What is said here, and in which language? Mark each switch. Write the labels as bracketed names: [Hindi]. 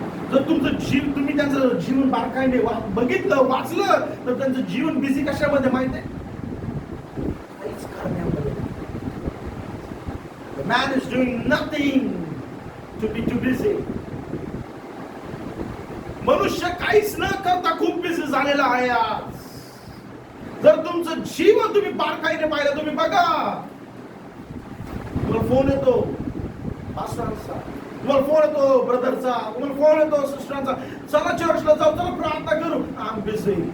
[Marathi] जर तुमचं जीवन, तुम्ही त्यांचं जीवन बारकाईने बघितलं, वाचलं तर त्यांचं जीवन बिझी कशामध्ये माहिती आहे? काहीच करण्यामध्ये. [English] The man is doing nothing to be too busy. [Marathi] मनुष्य काहीच न करता खूप बिझी झालेला आहे आज. जर तुमचं जीवन तुम्ही बारकाईने पाहिलं, तुम्ही बघा, तुम्हाला फोन येतो पास्टरचा, तुम्हाला फोन येतो ब्रदरचा, तुम्हाला फोन येतो सिस्टरचा, चला चर्चला जाऊ, चला प्रार्थना करू. [English] I am busy.